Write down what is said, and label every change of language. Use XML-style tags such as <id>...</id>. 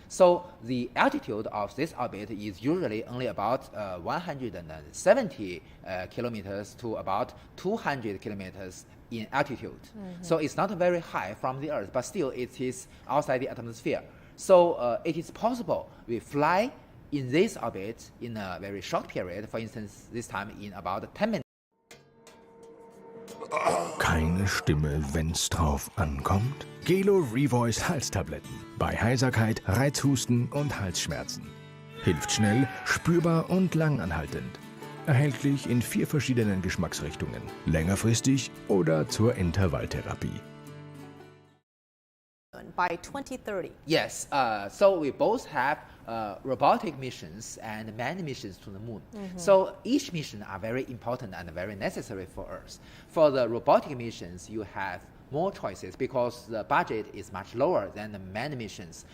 <en>So the altitude of this orbit is usually only about 170 kilometers to about 200 kilometers in altitude. So it's not very high from the Earth, but still it is outside the atmosphere. So it is possible we fly in this orbit in a very short period, for instance, this time in about 10 minutes.</en> <de>Keine Stimme, wenn's drauf ankommt? Gelo Revoice Halstabletten. Bei Heiserkeit, Reizhusten und Halsschmerzen. Hilft schnell, spürbar und langanhaltend. Erhältlich in 4 verschiedenen Geschmacksrichtungen. Längerfristig oder zur Intervalltherapie.</de> <en>By 2030. Yes, so we both have robotic missions and manned missions to the moon. So each mission are very important and very necessary for us. For the robotic missions, you have more choices because the budget is much lower than the manned missions.</en>